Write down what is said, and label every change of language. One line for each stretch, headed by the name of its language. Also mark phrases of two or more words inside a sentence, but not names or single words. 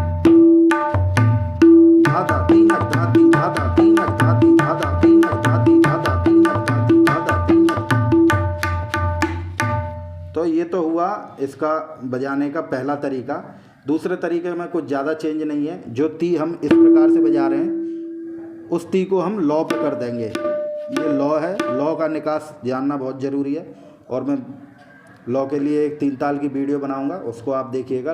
Hindi: धा धा ती नग धा, ती धा धा ती नग धा, ती धा धा ती नग धा, ती धा धा ती नग धा, ती धा धा ती नग। तो ये तो हुआ इसका बजाने का पहला तरीका। दूसरे तरीके में कुछ ज़्यादा चेंज नहीं है। जो ती हम इस प्रकार से बजा रहे हैं उस ती को हम लौ पे कर देंगे। ये लौ है, लौ का निकास जानना बहुत ज़रूरी है और मैं लौ के लिए एक 3 ताल की वीडियो बनाऊंगा, उसको आप देखिएगा।